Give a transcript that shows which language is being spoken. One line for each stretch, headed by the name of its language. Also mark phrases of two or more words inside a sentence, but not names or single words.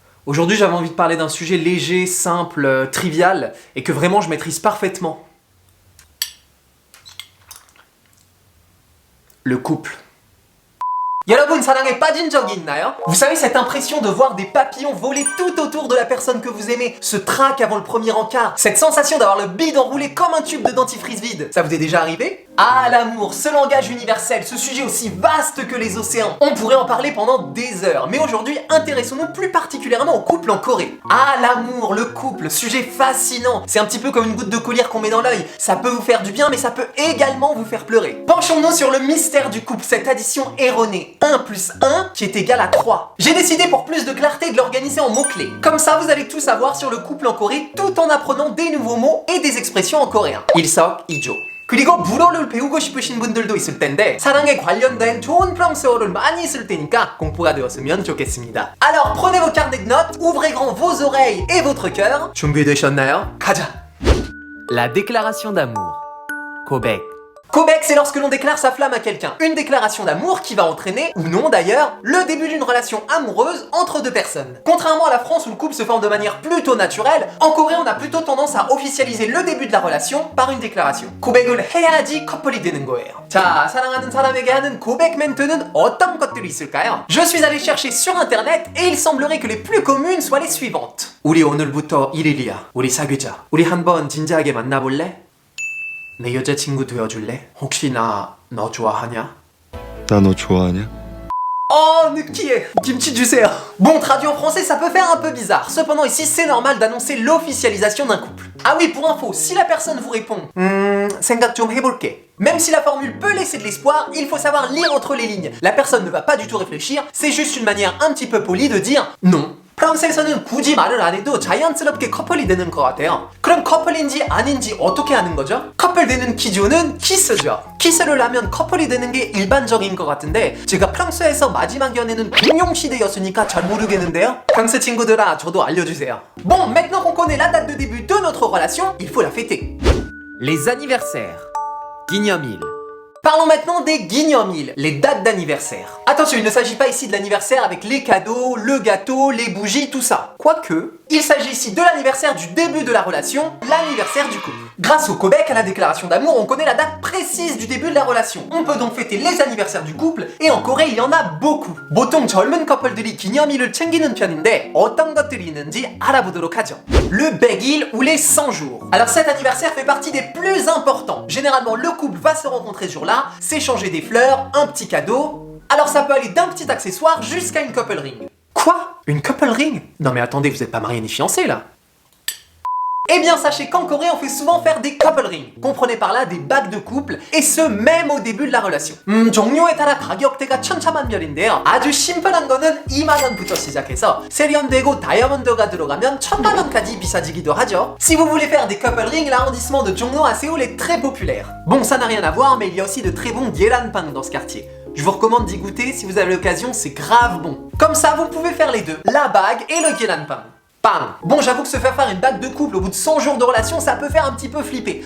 French: Aujourd'hui, j'avais envie de parler d'un sujet léger, simple, trivial, et que vraiment je maîtrise parfaitement. Le couple.
Korean: 여러분, 사랑에 빠진 적이 있나요?
French: Vous savez cette impression de voir des papillons voler tout autour de la personne que vous aimez, ce trac avant le premier encart, cette sensation d'avoir le bide enroulé comme un tube de dentifrice vide. Ça vous est déjà arrivé? Ah, l'amour, ce langage universel, ce sujet aussi vaste que les océans. On pourrait en parler pendant des heures, mais aujourd'hui, intéressons-nous plus particulièrement au couple en Corée. Ah, l'amour, le couple, sujet fascinant. C'est un petit peu comme une goutte de collyre qu'on met dans l'œil. Ça peut vous faire du bien, mais ça peut également vous faire pleurer. Penchons-nous sur le mystère du couple, cette addition erronée. 1 plus 1 qui est égal à 3. J'ai décidé pour plus de clarté de l'organiser en mots-clés. Comme ça, vous allez tout savoir sur le couple en Corée tout en apprenant des nouveaux mots et des expressions en coréen.
Korean: 일석이조. 그리고 불어를 배우고 싶으신 분들도 있을 텐데 사랑에 관련된 좋은 프랑스어를 많이 쓸 테니까 공부가 되었으면 좋겠습니다.
French: Alors prenez vos carnets de notes, ouvrez grand vos oreilles et votre cœur.
Korean: 준비되셨나요? 가자!
French: La déclaration d'amour.
Korean: 고백.
French: Kobaek, c'est lorsque l'on déclare sa flamme à quelqu'un. Une déclaration d'amour qui va entraîner, ou non d'ailleurs, le début d'une relation amoureuse entre deux personnes. Contrairement à la France où le couple se forme de manière plutôt naturelle, en Corée on a plutôt tendance à officialiser le début de la relation par une déclaration.
Korean: 고백을 해야지 커플이 되는 거예요. 자, 사랑하는 사람에게 하는 고백 멘트는 어떤 것들이 있을까요?
French: Je suis allé chercher sur internet et il semblerait que les plus communes soient les suivantes.
Korean: 우리 오늘부터 1일이야. 우리 사귀자. 우리 한번 진지하게 만나볼래? 내 여자친구 되어줄래? 혹시 너 좋아하냐? 나 너 좋아하냐? Oh, 느끼해! 김치 주세요!
French: Bon, traduit en français, ça peut faire un peu bizarre. Cependant, ici, c'est normal d'annoncer l'officialisation d'un couple. Ah oui, pour info, si la personne vous répond
Korean: 생각 좀 해볼게.
French: Même si la formule peut laisser de l'espoir, il faut savoir lire entre les lignes. La personne ne va pas du tout réfléchir, c'est juste une manière un petit peu polie de dire non.
Korean: 프랑스에서는 굳이 말을 안 해도 자연스럽게 커플이 되는 것 같아요. 그럼 커플인지 아닌지 어떻게 아는 거죠? 커플 되는 기준은 키스죠. 키스를 하면 커플이 되는 게 일반적인 것 같은데 제가 프랑스에서 마지막 연애는 공룡시대였으니까 잘 모르겠는데요? 프랑스 친구들아, 저도 알려주세요.
French: Bon, maintenant qu'on connaît la date de début de notre relation, il faut la fêter. Les anniversaires. 기념일. Parlons maintenant des guignol, les dates d'anniversaire. Attention, il ne s'agit pas ici de l'anniversaire avec les cadeaux, le gâteau, les bougies, tout ça. Quoique, il s'agit ici de l'anniversaire du début de la relation, l'anniversaire du couple. Grâce au 고백, à la déclaration d'amour, on connaît la date précise du début de la relation. On peut donc fêter les anniversaires du couple, et en Corée, il y en a beaucoup.
Korean: 보통 젊은 커플들이 기념일을 챙기는 편인데 어떤 것들이 있는지 알아보도록 하죠.
French: Le 100일 ou les 100 jours. Alors cet anniversaire fait partie des plus importants. Généralement, le couple va se rencontrer ce jour-là, s'échanger des fleurs, un petit cadeau. Alors ça peut aller d'un petit accessoire jusqu'à une
English: couple ring.
French: Quoi? Une
English: couple ring?
French: Non mais attendez, vous êtes pas mariés ni fiancés là? Eh bien sachez qu'en Corée on fait souvent faire des
English: couple rings.
French: Comprenez par là des bagues de couple, et ce même au début de la relation.
Korean: 종류에 따라 가격대가 천차만별인데요. 아주 심플한 거는 2만 원부터 시작해서 세련되고 다이아몬드가 들어가면 1000만 원까지 비싸지기도 하죠.
French: Si vous voulez faire des
English: couple rings,
French: l'arrondissement de Jongno à Séoul est très populaire. Bon, ça n'a rien à voir, mais il y a aussi de très bons gyeranpang dans ce quartier. Je vous recommande d'y goûter si vous avez l'occasion, c'est grave bon. Comme ça, vous pouvez faire les deux, la bague et le gyeranpang. Bam. Bon, j'avoue que se faire une bague de couple au bout de 100 jours de relation, ça peut faire un petit peu flipper.